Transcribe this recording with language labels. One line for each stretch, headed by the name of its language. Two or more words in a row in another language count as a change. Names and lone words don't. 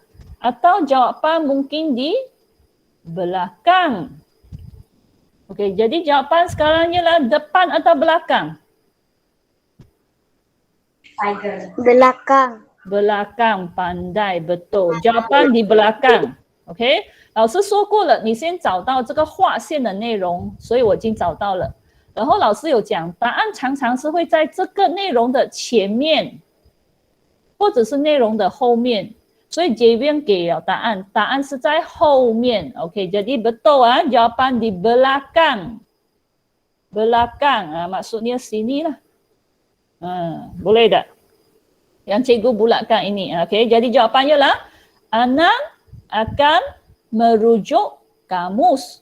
Malay: Atau jawapan mungkin di belakang. Okey, jadi jawapan sekarang ialah depan atau belakang? Belakang. Belakang, pandai, betul. Jawapan di belakang.
Chinese: OK， 老师说过了，你先找到这个划线的内容，所以我已经找到了。然后老师有讲，答案常常是会在这个内容的前面，或者是内容的后面。所以这边给了答案，答案是在后面。OK，
Malay: jadi betul jawapan di belakang. Belakang, maksudnya sini lah. Boleh tak? Yang cikgu bulatkan ini. Okey, jadi jawapannya lah Anan akan merujuk kamus.